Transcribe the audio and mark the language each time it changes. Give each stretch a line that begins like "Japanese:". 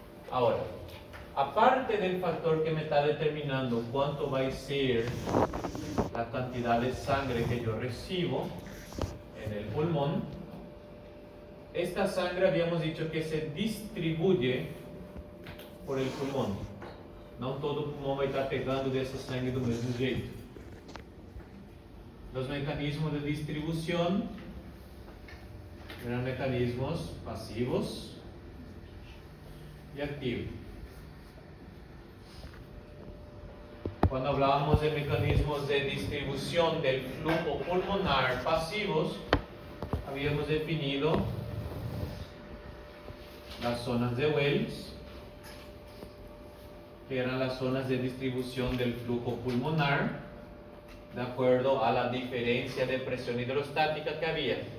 Spanish: Ahora, aparte del factor que me está determinando cuánto va a ser la cantidad de sangre que yo recibo en el pulmón, esta sangre habíamos dicho que se distribuye por el pulmón.
Portuguese: Não todo pulmão vai estar pegando dessa sangue do mesmo jeito.
Spanish: Los mecanismos de distribución eran mecanismos pasivos y activos. Cuando hablábamos de mecanismos de distribución del flujo pulmonar pasivos, habíamos definido las zonas de Wells, que eran las zonas de distribución del flujo pulmonar de acuerdo a la diferencia de presión hidrostática que había.